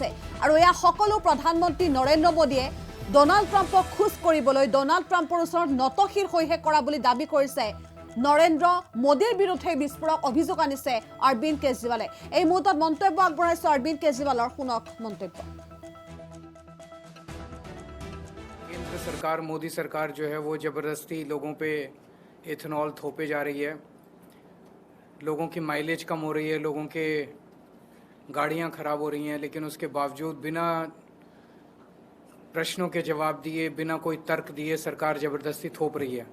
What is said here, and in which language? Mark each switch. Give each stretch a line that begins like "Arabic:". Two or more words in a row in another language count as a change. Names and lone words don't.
Assamese: আৰু এয়া সকলো প্ৰধানমন্ত্ৰী নৰেন্দ্ৰ মোদীয়ে ডোনাল্ড ট্ৰাম্পক খোজ কৰিবলৈ, ডোনাল্ড ট্ৰাম্পৰ ওচৰত নতশিৰ হৈহে কৰা বুলি দাবী কৰিছে। নৰেন্দ্ৰ মোদীৰ বিৰুদ্ধে বিস্ফোৰক অভিযোগ আনিছে অৰবিন্দ কেজৰিৱালে। এই মুহূৰ্তত মন্তব্য আগবঢ়াইছে অৰবিন্দ কেজৰিৱালৰ, শুনক মন্তব্য।
Hindi: केंद्र सरकार, मोदी सरकार जो है वो ज़बरदस्ती लोगों पे इथेनॉल थोपे जा रही है। लोगों की माइलेज कम हो रही है, लोगों के गाड़ियां ख़राब हो रही हैं, लेकिन उसके बावजूद बिना प्रश्नों के जवाब दिए, बिना कोई तर्क दिए सरकार ज़बरदस्ती थोप रही है।